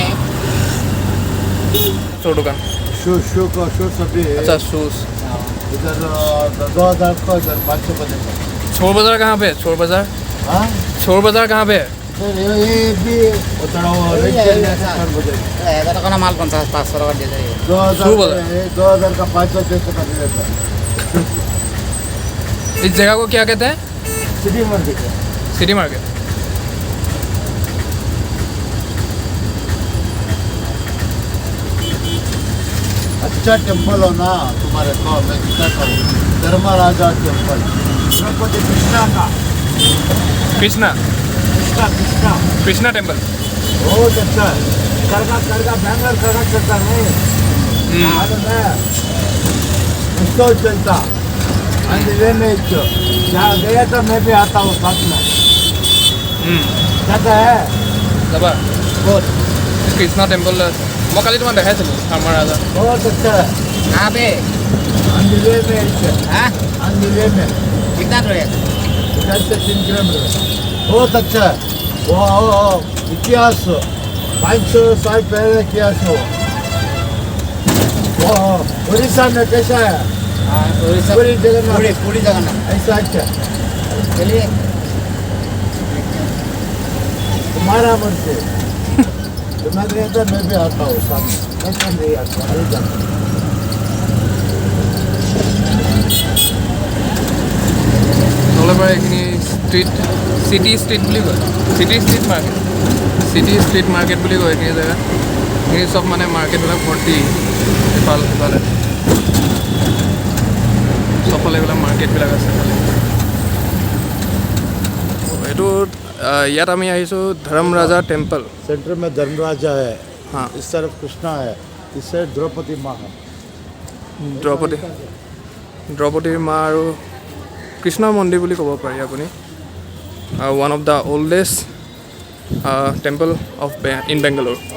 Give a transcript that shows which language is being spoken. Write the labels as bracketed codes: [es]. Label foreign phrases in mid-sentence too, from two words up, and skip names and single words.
[hi] शू दुकान, शू शू का शू सभी है। अच्छा शूज़। इधर 2000 का इधर 500 का देता चोर बाजार कहाँ पे? चोर बाजार हाँ चोर बाजार कहाँ पे? सर ये भी उतना वो रेट चल रहा है सर मुझे [bn] 11 টাকা মাল 50-500 টাকা দিয়ে দেয় [hi] 2000 का 500 600 का देता इस जगह को क्या कहते हैं? सिटी मार्केट है सिटी मार्केट। अच्छा टेम्पल हो ना तुम्हारे को मैं दिखाता हूँ धर्मराजा टेम्पल तिरुपति कृष्णा का कृष्णा कृष्णा कृष्णा टेम्पल। बहुत अच्छा है करगा बैंगलोर करगा चलता नहीं मालूम है उसको चलता अंधेरे में जहाँ गया तो मैं भी आता हूँ साथ में जाता है [as] যাবা [hi] बहुत [as] কৃষ্ণ টেম্পল মই কালি তোমাক দেখাইছিলোঁ আমাৰ ৰাজা। [hi] बहुत अच्छा है कहाँ पे अंधेरे में हाँ अंधेरे में कितना दूर है इधर से 3 किलोमीटर बहुत अच्छा है वो इतिहास 500 साल पहले इतिहास हो वो उड़ीसा में कैसा है हाँ उड़ीसा पूरी जगन्नाथ पूरी जगन्नाथ ऐसा अच्छा चलिए तुम्हारा मन से तुम्हें रहता मैं भी आता हूँ सामने ऐसा नहीं आता अरे जाता [as] নহ'লে বাৰু এইখিনি ষ্ট্ৰীট চিটি ষ্ট্ৰীট বুলি কয় চিটি ষ্ট্ৰীট মাৰ্কেট বুলি কয় এইখিনি জেগা। এইখিনি চব মানে মাৰ্কেটবিলাক ভৰ্তি ইফাল সিফালে চবফালে এইবিলাক মাৰ্কেটবিলাক আছে খালি। এইটো ইয়াত আমি আহিছোঁ ধৰ্মৰাজা টেম্পল। [hi] सेंटर में धर्मराजा है हाँ इस तरफ कृष्णा है इस साइड द्रौपदी माँ है [as] দ্ৰৌপদীৰ মা আৰু কৃষ্ণৰ মন্দিৰ বুলি ক'ব পাৰি আপুনি। [en] One of the oldest temple of in Bangalore.